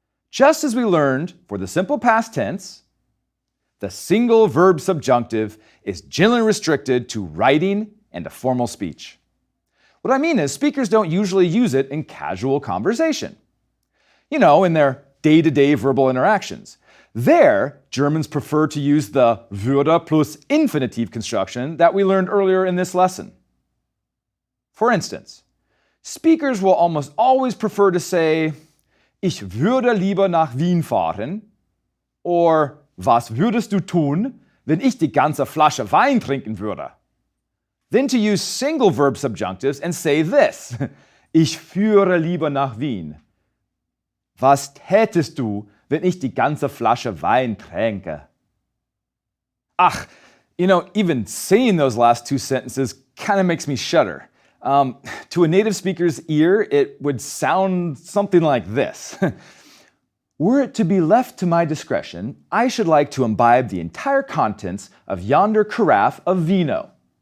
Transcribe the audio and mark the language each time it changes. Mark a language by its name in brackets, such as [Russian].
[English] Just as we learned for the simple past tense, the single verb subjunctive is generally restricted to writing and to formal speech. What I mean is, speakers don't usually use it in casual conversation. In their day-to-day verbal interactions. There, Germans prefer to use the würde plus infinitive construction that we learned earlier in this lesson. For instance, speakers will almost always prefer to say, [German] ich würde lieber nach Wien fahren, [English] or [German] was würdest du tun, wenn ich die ganze Flasche Wein trinken würde? [English] Than to use single verb subjunctives and say this, [German] ich führe lieber nach Wien. Was tätest du, wenn ich die ganze Flasche Wein tränke? [English] Ach, even saying those last two sentences kind of makes me shudder. To a native speaker's ear, it would sound something like this. Were it to be left to my discretion, I should like to imbibe the entire contents of yonder carafe of vino.